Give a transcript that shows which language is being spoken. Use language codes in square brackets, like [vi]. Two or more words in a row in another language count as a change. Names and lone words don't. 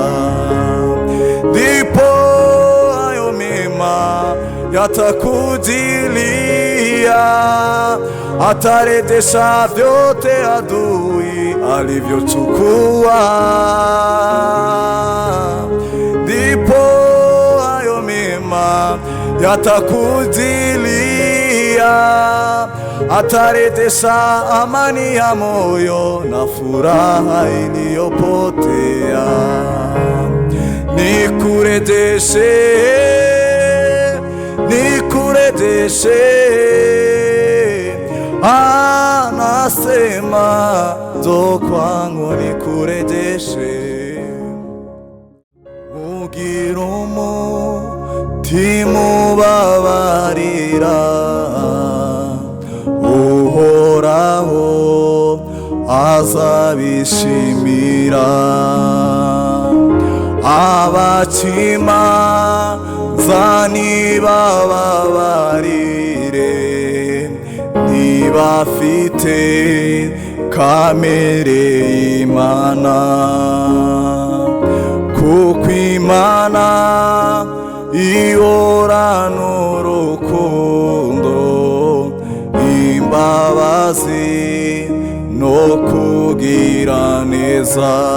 [sw] Ndipo hayo mema yatakujilia, atarejesha vyote adui alivyochukua, ndipo hayo mema yatakujilia, atarejesha amani ya moyo na furaha iliyopotea. Nikurejeshe, nikurejeshe, anasema njoo kwangu nikurejeshe. [rw] Ugira umutima ubabarira, Uhoraho azabishimira. Abakimanza nibababarire, ntibafite kamere y'Imana, kuko Imana ihorana urukundo, imbabazi no kugira neza.